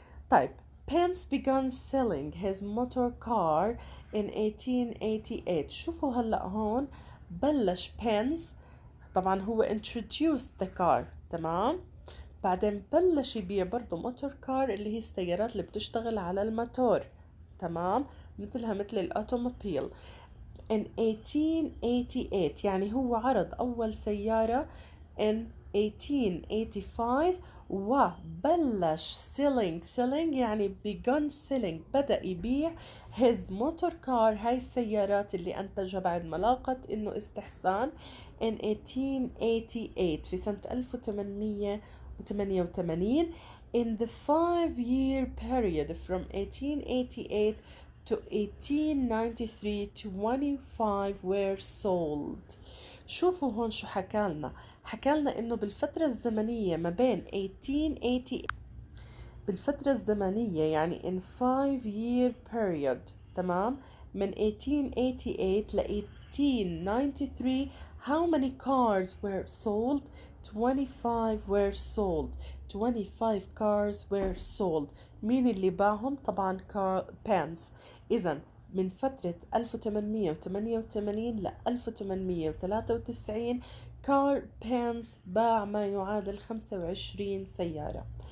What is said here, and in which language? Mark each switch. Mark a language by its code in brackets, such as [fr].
[ar] طيب [en] Pence began selling his motor car in 1888. [ar] شوفوا هلأ هون بلش Pence، طبعا هو [en] introduced the car. [ar] تمام. بعدين بلش يبيع برضو موتور كار اللي هي السيارات اللي بتشتغل على الموتور. تمام. مثل الأوتوموبيل [en] in 1888 [ar] يعني هو عرض أول سيارة [en] in 1885 [ar] وبلش [en] selling [ar] يعني [en] begun selling [ar] بدأ يبيع [en] his motor car [ar] هاي السيارات اللي أنتجها بعد ما لاقت إنه استحسان [en] in 1888 [ar] في سنة [en] 1888 in the 5-year period from 1888 to 1893 25 were sold. [ar] شوفوا هون شو حكالنا إنه بالفترة الزمنية ما بين 1888 بالفترة الزمنية يعني [en] in 5-year period. [ar] تمام. من 1888 ل 1893 [en] how many cars were sold؟ 25 were sold. 25 cars were sold. [ar] مين اللي باعهم؟ طبعا pants. إذن من فترة 1888 ل 1893 كار بانس باع ما يعادل 25 سيارة.